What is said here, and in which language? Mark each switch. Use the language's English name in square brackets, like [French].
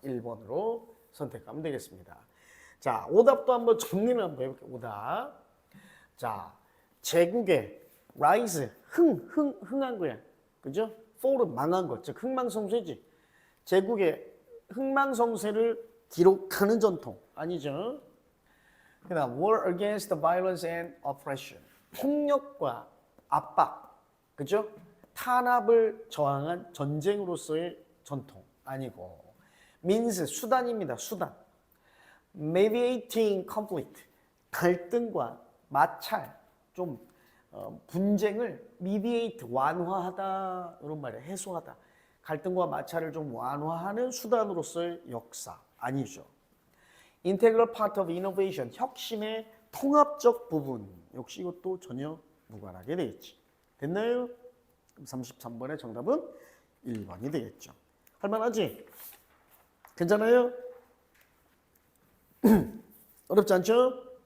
[Korean] 1번으로 선택하면 되겠습니다. 자, 오답도 한번 정리를 한번 해볼게요. 오답. 자, 제국의 rise, 흥한 거야. 그죠? fall은 망한 것, 즉 흥망성쇠지. 제국의 흥망성쇠를 기록하는 전통 아니죠. 그다음 [English] war against the violence and oppression. [Korean] 폭력과 압박, 그죠? 탄압을 저항한 전쟁으로서의 전통 아니고 means 수단입니다. [English] 수단. mediating conflict. [Korean] 갈등과 마찰, 좀 분쟁을 mediate 완화하다 이런 말이에요. 해소하다. 갈등과 마찰을 좀 완화하는 수단으로서의 역사 아니죠. [English] integral part of innovation, [Korean] 혁신의 통합적 부분. 역시 이것도 전혀 무관하게 되겠지. 됐나요? 그럼 33번의 정답은 1번이 되겠죠. 할만하지? 괜찮아요? 어렵지 않죠?